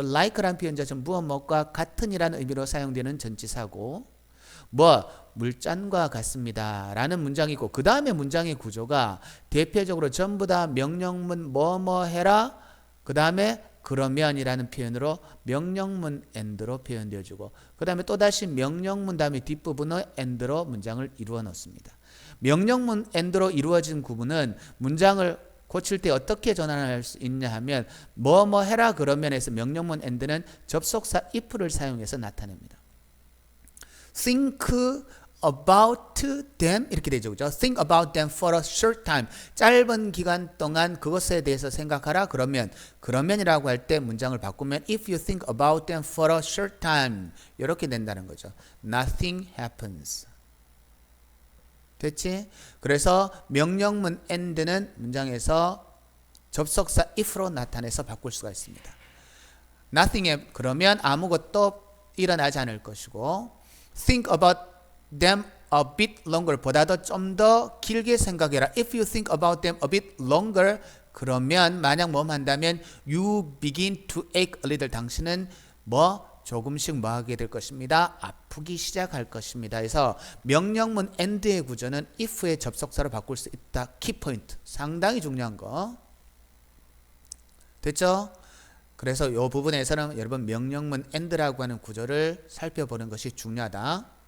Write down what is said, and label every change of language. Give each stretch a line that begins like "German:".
Korean: like라는 표현 자체는 무엇과 같은이라는 의미로 사용되는 전치사고 물잔과 같습니다 라는 문장이고 그 다음에 문장의 구조가 대표적으로 전부 다 명령문 뭐뭐 해라 그 다음에 그러면이라는 표현으로 명령문 and로 표현되어주고 그 다음에 또다시 명령문 다음에 뒷부분의 and로 문장을 이루어 놓습니다. 명령문 and로 이루어진 구문은 문장을 고칠 때 어떻게 전환할 수 있냐 하면 뭐뭐 해라 그러면에서 명령문 and는 접속사 if를 사용해서 나타냅니다.
English: think about them
Korean: 이렇게 되죠. 그죠?
English: think about them for a short time.
Korean: 짧은 기간 동안 그것에 대해서 생각하라. 그러면이라고 할 때 문장을 바꾸면
English: if you think about them for a short time
Korean: 이렇게 된다는 거죠.
English: nothing happens.
Korean: 됐지? 그래서 명령문 and는 문장에서 접속사 if로 나타내서 바꿀 수가 있습니다. nothing 그러면 아무것도 일어나지 않을 것이고
English: think about them a bit longer
Korean: 보다도 좀 더 길게 생각해라.
English: If you think about them a bit longer
Korean: 그러면 만약 뭐 한다면
English: you begin to ache a little
Korean: 당신은 조금씩 뭐 하게 될 것입니다. 아프기 시작할 것입니다. 그래서 명령문 and의 구조는 if의 접속사로 바꿀 수 있다. 키포인트. 상당히 중요한 거. 됐죠? 그래서 이 부분에서는 여러분 명령문 and라고 하는 구조를 살펴보는 것이 중요하다.